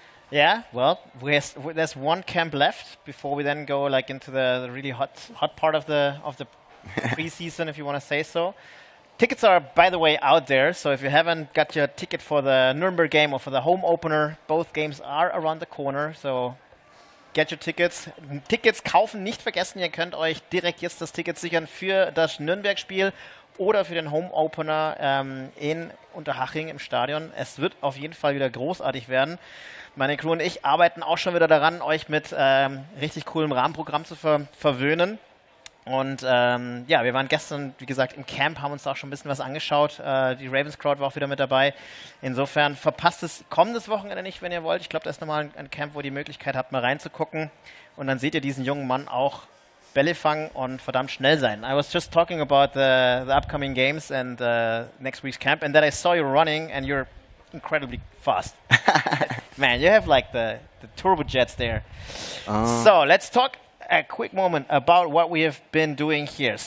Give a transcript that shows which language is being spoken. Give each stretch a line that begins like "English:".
English: Yeah, well, there's one camp left before we then go like into the really hot part of the preseason, if you want to say so. Tickets are, by the way, out there. So if you haven't got your ticket for the Nuremberg game or for the home opener, both games are around the corner. So get your tickets.
German: Tickets kaufen nicht vergessen. Ihr könnt euch direkt jetzt das Ticket sichern für das Nürnberg-Spiel oder für den Home Opener in Unterhaching im Stadion. Es wird auf jeden Fall wieder großartig werden. Meine Crew und ich arbeiten auch schon wieder daran, euch mit richtig coolem Rahmenprogramm zu verwöhnen. Und ja, wir waren gestern, wie gesagt, im Camp, haben uns da auch schon ein bisschen was angeschaut. Die Ravens Crowd war auch wieder mit dabei. Insofern verpasst es kommendes Wochenende nicht, wenn ihr wollt. Ich glaube, da ist nochmal ein Camp, wo ihr die Möglichkeit habt, mal reinzugucken. Und dann seht ihr diesen jungen Mann auch Bälle fangen und verdammt schnell sein.
English: I was just talking about the upcoming games and next week's camp, and then I saw you running, and you're incredibly fast. Man, you have like the turbojets there. So let's talk a quick moment about what we have been doing here.